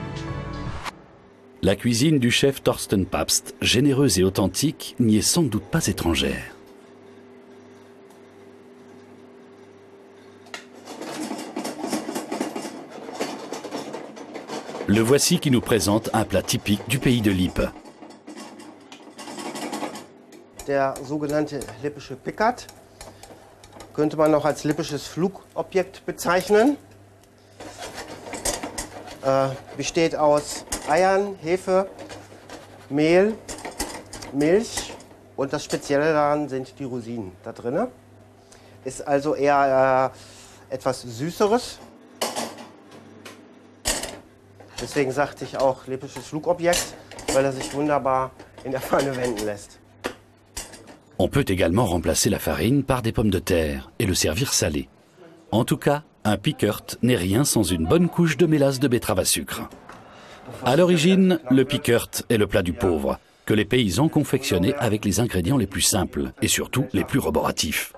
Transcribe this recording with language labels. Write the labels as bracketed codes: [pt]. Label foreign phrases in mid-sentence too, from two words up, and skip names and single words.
[fr] La cuisine du chef Thorsten Pabst, généreuse et authentique, n'y est sans doute pas étrangère. Le voici qui nous présente un plat typique du pays de Lippe. [de] Der sogenannte lippische Pickard könnte man noch als lippisches Flugobjekt bezeichnen. Besteht aus Eiern, Hefe, Mehl, Milch und das Spezielle daran sind die Rosinen da drin. Ist also eher etwas Süßeres. Deswegen sagte ich auch lippisches Flugobjekt, weil er sich wunderbar in der Pfanne wenden lässt. [fr] On peut également remplacer la farine par des pommes de terre et le servir salé. En tout cas, un pickert n'est rien sans une bonne couche de mélasse de betterave à sucre. À l'origine, le pickert est le plat du pauvre, que les paysans confectionnaient avec les ingrédients les plus simples et surtout les plus roboratifs.